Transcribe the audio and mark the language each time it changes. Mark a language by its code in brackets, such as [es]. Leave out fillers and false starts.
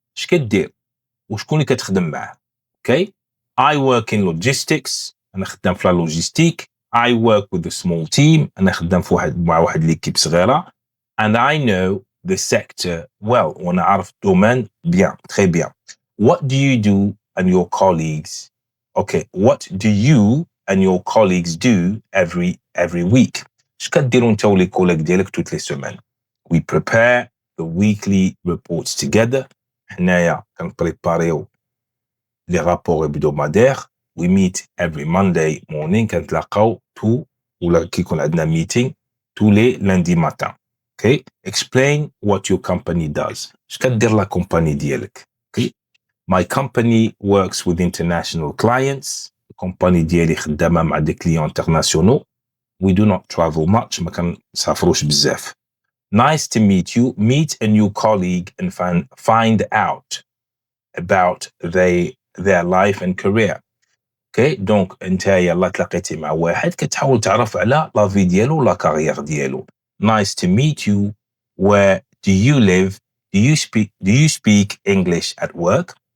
[ar] اش كدير؟ وشكون اللي كتخدم معاه؟ Okay. [en] I work in logistics. [ar] أنا خدام في اللوجيستيك. [en] I work with a small team. [ar] أنا خدام في مع واحد ليكيب صغيرة. [en] And I know the sector well. [ar] وأنا عارف الدومين [fr] bien, très bien. [en] What do you do and your colleagues? Okay. What do you and your colleagues do every week? [ar] اش كديروا نتا ولي كوليك ديالك [fr] toutes les semaines? [en] We prepare the weekly reports together. [ar] حنايا كنبريباريو لي رابور hebdomadaires. [en] We meet every Monday morning. [ar] كنتلاقاو ولا كيكون عندنا [en] meeting [fr] tous les lundis matin. [en] Okay, explain what your company does. [ar] اش كدير لا كومباني ديالك؟ [en] Okay, my company works with international clients. [ar] الكومباني ديالي خدامه مع دي كليون انترناسيونال. [en] We do not travel much. [ar] ما كنسافروش بزاف. [en] Nice to meet you. Meet a new colleague and find out about their life and career. [fr] Okay, donc [ar] انت يلا تلاقيتي مع واحد كتحاول تعرف على لا في ديالو ولا كارير ديالو. [en] Nice to meet you. Where do you live? Do you speak English at work?